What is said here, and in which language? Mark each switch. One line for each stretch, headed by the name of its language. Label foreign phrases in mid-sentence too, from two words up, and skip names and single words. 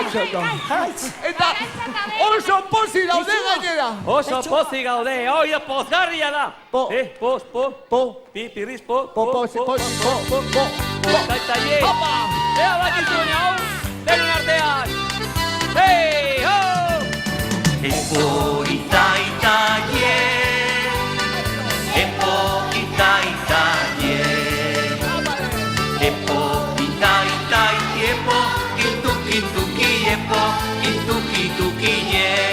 Basque: Eta oso pozi daude gainera! Oso pozik gaude, oia pozgarria da! Po. Pirriz, po. Taitaie! Opa! Ea bakizuen hau, denon artean! Hei, ho! Epo itaitaie, epo itaitaie, epo itaitaie, epo ituki-tuki, epo ituki-tukie.